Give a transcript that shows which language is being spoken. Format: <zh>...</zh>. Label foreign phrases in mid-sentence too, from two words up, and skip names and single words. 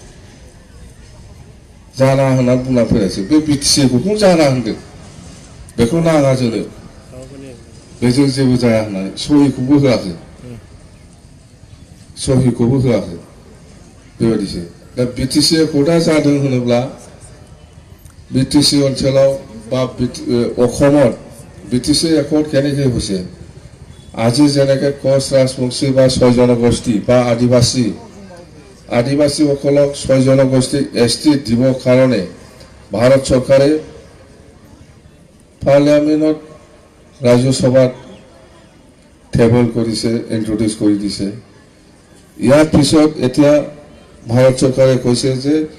<brx>बे BTC एकर्डखौ जाना होनदों बेखौ नाङा जोंनो बेजों जेबो जाया होननानै सहिखौबो होआखै बेबायदिसो दा BTC एकर्डा जादों होनोब्ला BTC ओनसोलाव बा</brx> <as>অসমত BTC एकर्ड কেনেকৈ হৈছে আজি যেনেকৈ কোচ ৰাজবংশী বা 6 জনগোষ্ঠী বা আদিবাসীসকলক 6 জনগোষ্ঠী ST দিবৰ কাৰণে ভাৰত চৰকাৰে পাৰ্লিয়ামেণ্টত ৰাজ্যসভাত টেবল কৰিছে ইন্ট্ৰোডিউস কৰি দিছে ইয়াৰ পিছত এতিয়া ভাৰত চৰকাৰে কৈছে যে</as>